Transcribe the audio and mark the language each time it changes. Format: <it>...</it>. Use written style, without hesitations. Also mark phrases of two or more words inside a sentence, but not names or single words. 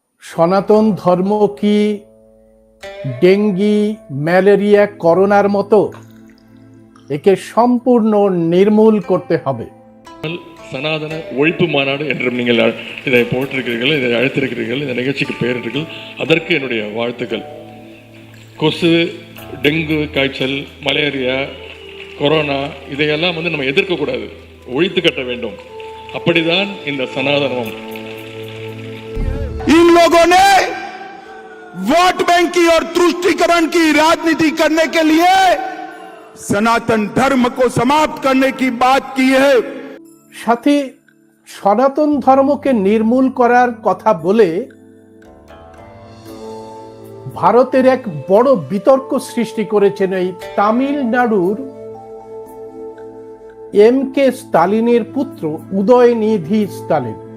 <bn>সনাতন ধর্ম কি ডেঙ্গি, ম্যালেরিয়া, করোনার মতো? একে সম্পূর্ণ নির্মূল করতে হবে।</bn> <ta>சனாதன ஒழிப்பு மாநாடு என்றும் நீங்கள் இதை போட்டிருக்கிறீர்கள், இதை அழைத்திருக்கிறீர்கள். இந்த நிகழ்ச்சிக்கு பெயரிட்டீர்கள். அதற்கு என்னுடைய வாழ்த்துக்கள். கொசு, டெங்கு காய்ச்சல், மலேரியா, கொரோனா இதையெல்லாம் நம்ம எதிர்க்கக்கூடாது, ஒழித்து கட்ட வேண்டும். அப்படிதான் இந்த சனாதனம்.</ta> <hi>इन लोगों ने वोट बैंक की और तुष्टीकरण की राजनीति करने के लिए सनातन धर्म को समाप्त करने की बात की है।</hi> <bn>সাথে সনাতন ধর্মকে নির্মূল করার কথা বলে ভারতের এক বড় বিতর্ক সৃষ্টি করেছেন এই তামিলনাড়ুর এম.কে. স্টালিনের পুত্র উদয়নিধি স্টালিন।</bn>